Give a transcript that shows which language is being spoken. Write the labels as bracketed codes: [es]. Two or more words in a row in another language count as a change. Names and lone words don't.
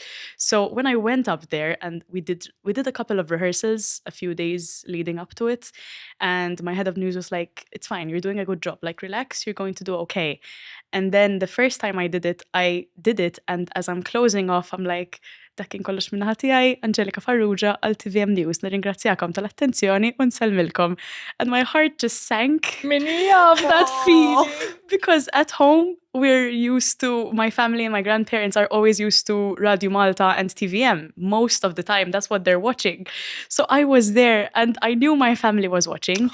[en] So when I went up there and we did a couple of rehearsals a few days leading up to it, and my head of news was like, it's fine, you're doing a good job. Like, relax, you're going to do okay. And then the first time I did it, and as I'm closing off, I'm like, [mt] dak kien kollox minna ħatijaj, Angelica Farrugia għal TVM News. Nirringrazzjakom tal-attenzjoni u nsellmilkom. [en] And my heart just sank. Minni of that feeling. Because at home, we're used to, my family and my grandparents are always used to Radio Malta and TVM. Most of the time, that's what they're watching. So I was there and I knew my family was watching.